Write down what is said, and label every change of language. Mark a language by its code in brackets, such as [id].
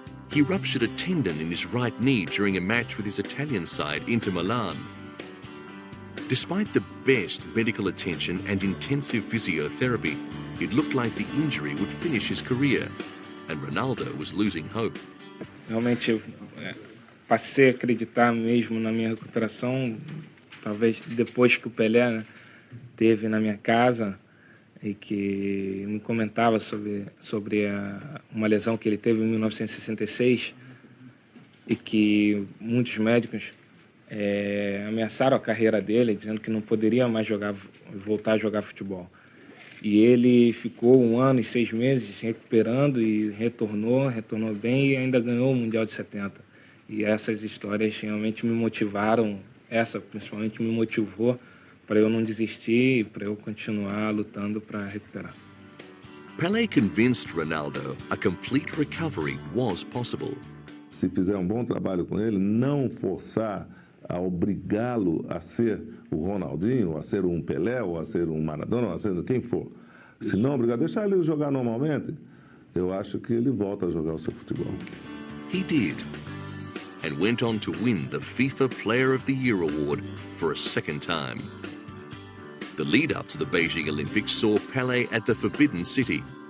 [en] He ruptured a tendon in his right knee during a match with his Italian side, Inter Milan. Despite the best medical attention and intensive physiotherapy, it looked like the injury would finish his career, and Ronaldo was losing hope. [pt] Realmente, passei a acreditar mesmo na minha recuperação, talvez depois que o Pelé teve na minha casa e que me comentava sobre uma lesão que ele teve em 1966 e que muitos médicos ameaçaram a carreira dele, dizendo que não poderia mais voltar a jogar futebol. E ele ficou 1 ano e 6 meses recuperando e retornou bem e ainda ganhou o Mundial de 70. E essas histórias realmente me motivaram, essa principalmente me motivou para eu não desistir e para eu continuar lutando para recuperar. [en] Pele convinced Ronaldo a complete recovery was possible. [pt] Se fizer um bom trabalho com ele, não forçar a obrigá-lo a ser o Ronaldinho, a ser um Pelé, ou a ser um Maradona, ou a ser quem for. Se não obrigar, deixar ele jogar normalmente, eu acho que ele volta a jogar o seu futebol. [en] He did, and went on to win the FIFA Player of the Year award for a second time. The lead-up to the Beijing Olympics saw Pele at the Forbidden City.